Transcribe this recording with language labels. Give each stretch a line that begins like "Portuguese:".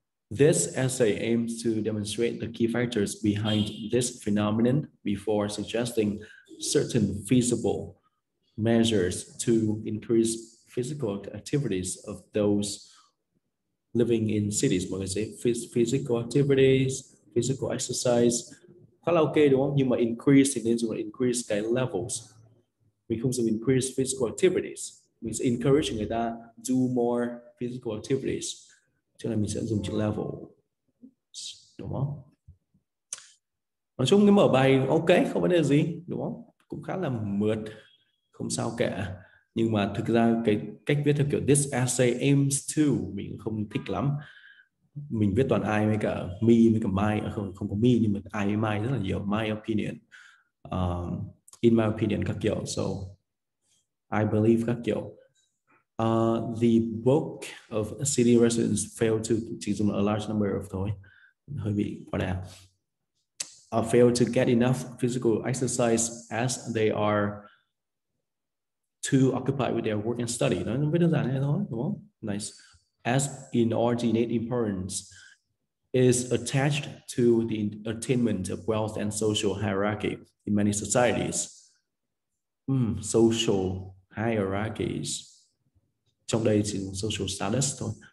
English: This essay aims to demonstrate the key factors behind this phenomenon before suggesting certain feasible measures to increase physical activities of those living in cities,
Vietnamese: mọi người sẽ physical activities, physical exercise, khá là ok đúng không? Nhưng mà increase thì nên dùng là increase cái levels, mình không dùng increase physical activities, mình sẽ encourage người ta
English: do more physical activities,
Vietnamese: cho nên mình sẽ dùng chữ level, đúng không? Nói chung cái mở bài ok, không vấn đề gì đúng không, cũng khá là mượt, không sao cả. Nhưng mà thực ra cái cách viết theo kiểu
English: this essay aims to
Vietnamese: mình không thích lắm. Mình viết toàn I với cả me với cả my, không có me nhưng mà I với my rất là nhiều, my opinion,
English: in my opinion
Vietnamese: các kiểu,
English: so I believe
Vietnamese: các kiểu.
English: The bulk of city residents fail to,
Vietnamese: chỉ dùng
English: a large number of
Vietnamese: thôi, hơi bị quá đà.
English: Fail to get enough physical exercise as they are too occupied with their work and study.
Vietnamese: Nó rất đơn giản thế thôi, đúng không?
English: Nice. As inordinate importance is attached to the attainment of wealth and social hierarchy in many societies. Social hierarchies.
Vietnamese: Trong đây chỉ dùng social status thôi.